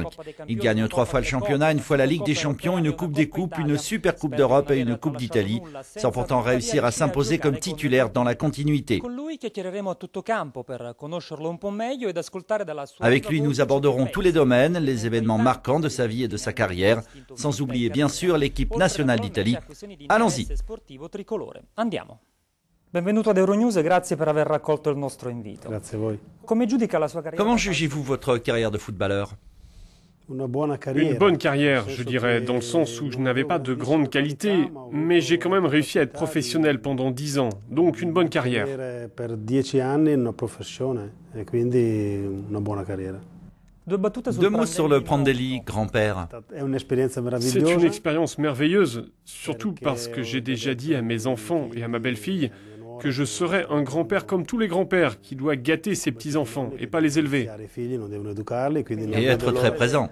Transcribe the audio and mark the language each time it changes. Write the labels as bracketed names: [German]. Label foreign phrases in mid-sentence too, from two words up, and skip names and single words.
[French] Il gagne 3 fois le championnat, une fois la Ligue des Champions, une Coupe des Coupes, une Super Coupe d'Europe et une Coupe d'Italie, sans pourtant réussir à s'imposer comme titulaire dans la continuité. Avec lui, nous aborderons tous les domaines, les événements marquants de sa vie et de sa carrière, sans oublier bien sûr l'équipe nationale d'Italie. Allons-y. [Italian] Benvenuto ad Euronews e grazie per aver raccolto il nostro invito. Grazie a voi. Come giudica la sua carriera? [French] Comment jugez-vous votre carrière de footballeur? Une bonne carrière, je dirais, dans le sens où je n'avais pas de grande qualité, mais j'ai quand même réussi à être professionnel pendant 10 ans, donc une bonne carrière. [Italian] Per 10 anni una professione e quindi una buona carriera. [French] 2 mots sur le Prandelli, grand-père. C'est une expérience merveilleuse, surtout parce que j'ai déjà dit à mes enfants et à ma belle-fille que je serais un grand-père comme tous les grands-pères, qui doit gâter ses petits-enfants et pas les élever. Et être très présent.